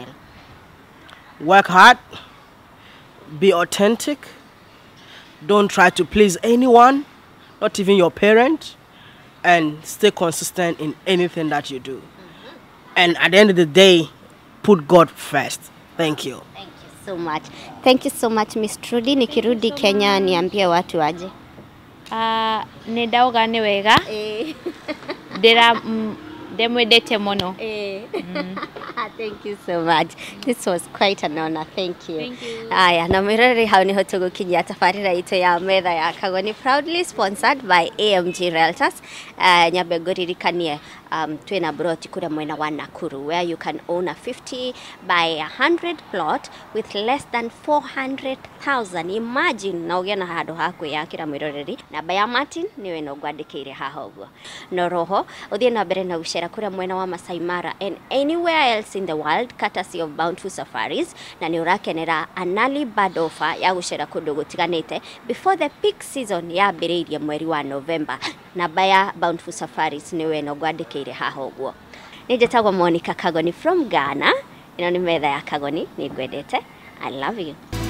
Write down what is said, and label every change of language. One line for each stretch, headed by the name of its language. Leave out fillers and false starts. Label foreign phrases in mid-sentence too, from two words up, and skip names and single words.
English: Work hard, be authentic, don't try to please anyone, not even your parent, and stay consistent in anything that you do. And at the end of the day, put God first. Thank you. Thank you so much. Thank you so much, Miss Trudy.
Swahili: Nikirudi Kenya, niambie watu aje.
Kikuyu: Nedauga ni wega. Demwedete mono.
English: Thank you so much. This was quite an honor. Thank you. Thank you.
Kikuyu: Aya, na mirori hau niho tugukinyia tabarĩra itu ya metha ya Kagoni,
English: proudly sponsored by AMG Realtors.
Kikuyu: Nyambe ngũririkanie twina broti kuria mwena wa Nakuru,
English: where you can own a 50 by 100 plot with less than 400,000.
Kikuyu: Imagine na ugia na handu ha kwiyakira mwiroreri. Namba ya Martin niwe no ngwandikire haha uguo. No roho uthie na mbere na gucera kuria mwena wa Masai Mara
English: and anywhere else in the world, courtesy of Bountiful Safaris,
Kikuyu: na ni urakenera
English: an early bird offer
Kikuyu: ya gucera kundu gutiganite
English: before the peak season
Kikuyu: yambiriirie mweri wa November. Namba ya Bountiful Safaris niwe no ngwandikire haha uguo. Nijitagwo Monica Kagoni from Ghana. Ino ni metha ya Kagoni, ni ngwendete.
English: I love you.